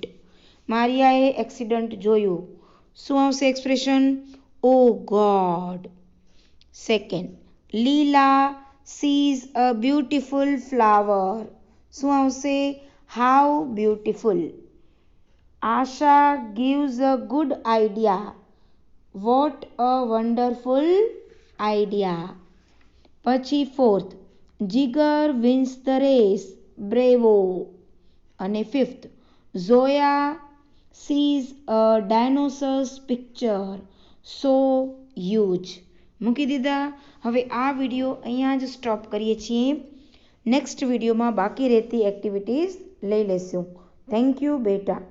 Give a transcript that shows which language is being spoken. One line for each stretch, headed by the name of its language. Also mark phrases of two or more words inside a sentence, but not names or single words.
Gujarati: મારિયાએ એક્સિડન્ટ જોયું. શું આવશે એક્સપ્રેશન?
English: Oh God. Second, Leela sees a beautiful flower.
Gujarati: શું આવશે?
English: How beautiful. આશા gives a good idea. What a wonderful idea. પછી ફોર્થ, જીગર wins the race. Bravo. અને ફિફ્થ, ઝોયા sees a dinosaur's picture. So huge.
Gujarati: મૂકી દીધા. હવે આ વિડીયો અહીંયા જ સ્ટોપ કરીએ છીએ. નેક્સ્ટ વિડીયોમાં બાકી રહેતી એક્ટિવિટીઝ લઈ લેશું.
English: Thank you બેટા.